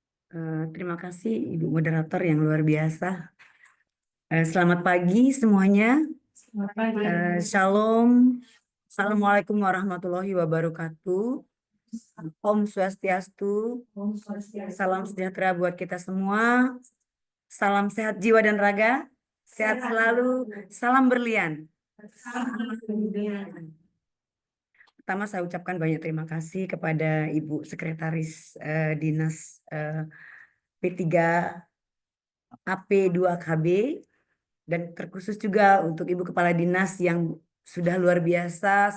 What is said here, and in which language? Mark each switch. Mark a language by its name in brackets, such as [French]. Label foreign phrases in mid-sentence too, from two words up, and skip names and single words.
[Indonesian] Terima kasih Ibu Moderator yang luar biasa. Selamat pagi semuanya. Shalom. [Arabic] Assalamualaikum warahmatullahi wabarakatuh. [Balinese] Om Swastiastu. [Indonesian] Salam sejahtera buat kita semua. Salam sehat jiwa dan raga. Sehat selalu. Salam berlian. Pertama saya ucapkan banyak terima kasih kepada Ibu Sekretaris Dinas P3AP2KB dan terkhusus juga untuk Ibu Kepala Dinas yang sudah luar biasa.